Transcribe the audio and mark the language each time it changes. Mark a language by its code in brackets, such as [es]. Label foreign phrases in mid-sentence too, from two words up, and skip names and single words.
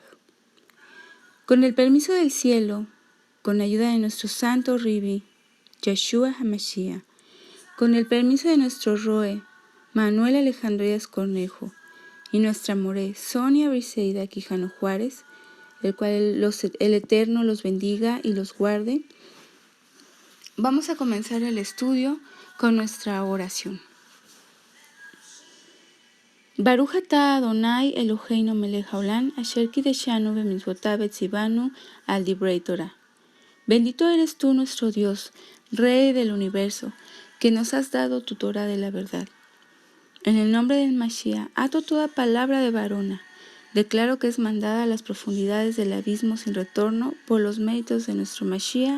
[es] Con el permiso del cielo, con la ayuda de nuestro santo Ribi, Yeshua HaMashiach, con el permiso de nuestro Roe, Manuel Alejandro Díaz Cornejo, y nuestra More, Sonia Briseida Quijano Juárez, el cual el Eterno los bendiga y los guarde, vamos a comenzar el estudio con nuestra oración. [he] ברוך אתה אדוני אלוהינו מלך העולם, אשר קידשנו במצוותיו וציוונו על דברי תורה. [es] Bendito eres tú, nuestro Dios, Rey del universo, que nos has dado tu Torah de la verdad. En el nombre del Mashiach, ato toda palabra de varona. Declaro que es mandada a las profundidades del abismo sin retorno por los méritos de nuestro Mashiach.